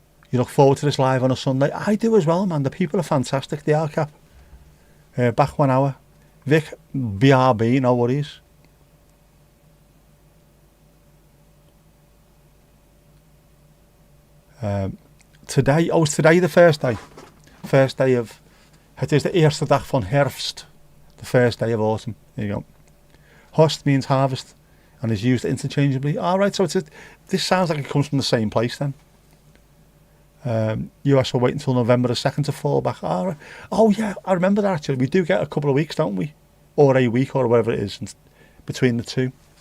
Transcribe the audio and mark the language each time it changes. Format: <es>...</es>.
<en>You look forward to this live on a Sunday. I do as well, man. The people are fantastic. They are, Cap. Back 1 hour. Vic, BRB, no worries. Today, is today the first day? First day of,</en> <nl>het is de eerste dag van herfst.</nl> <en>The first day of autumn. There you go. Horst means harvest and is used interchangeably. Alright, so this sounds like it comes from the same place then. US will wait until November the 2nd to fall back. Alright. Oh yeah, I remember that actually. We do get a couple of weeks, don't we? Or a week or whatever it is between the two.</en>